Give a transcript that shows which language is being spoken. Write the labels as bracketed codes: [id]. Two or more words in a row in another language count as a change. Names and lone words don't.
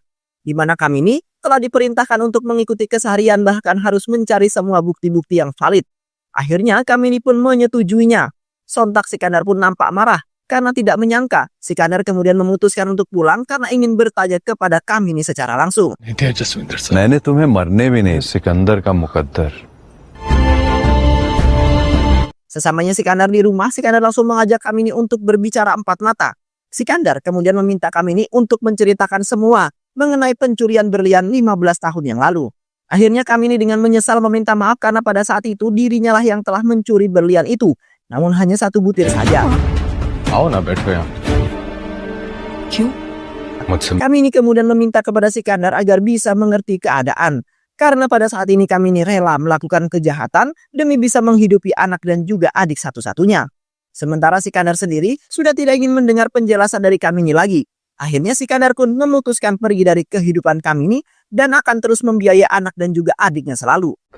[id] Di mana Kamini telah diperintahkan untuk mengikuti keseharian bahkan harus mencari semua bukti-bukti yang valid. Akhirnya Kamini pun menyetujuinya. Sontak Sikandar pun nampak marah karena tidak menyangka Sikandar kemudian memutuskan untuk pulang karena ingin bertanya kepada Kamini secara langsung. [hi] मैंने तुम्हें मरने भी नहीं सिकंदर का मुकद्दर [id] Sesamanya Sikandar di rumah, Sikandar langsung mengajak Kamini untuk berbicara empat mata. Sikandar kemudian meminta Kamini untuk menceritakan semua mengenai pencurian berlian 15 tahun yang lalu. Akhirnya Kamini dengan menyesal meminta maaf karena pada saat itu dirinya lah yang telah mencuri berlian itu. Namun hanya 1 butir saja. [hi] आओ ना बैठो यहाँ क्यों? मुझसे [id] Kamini kemudian meminta kepada Sikandar agar bisa mengerti keadaan. Karena pada saat ini Kamini rela melakukan kejahatan demi bisa menghidupi anak dan juga adik satu-satunya. Sementara Sikandar sendiri sudah tidak ingin mendengar penjelasan dari Kamini lagi. Akhirnya Sikandar pun memutuskan pergi dari kehidupan Kamini dan akan terus membiayai anak dan juga adiknya selalu.